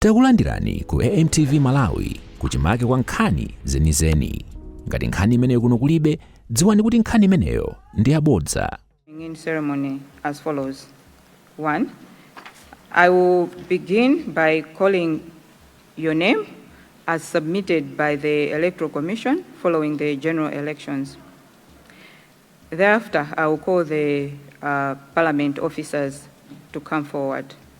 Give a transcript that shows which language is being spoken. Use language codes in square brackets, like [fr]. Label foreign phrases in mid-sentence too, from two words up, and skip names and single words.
[ny] Takulandirani ku AMTV Malawi kuchimake kwa nkhani zenizeni. Ngati nkhani imeneyo kuno kulibe, dziwani kuti nkhani imeneyo ndi yabodza. [en] In ceremony as follows. 1. I will begin by calling your name as submitted by the Electoral Commission following the general elections. Thereafter, I will call the Parliament officers to come forward.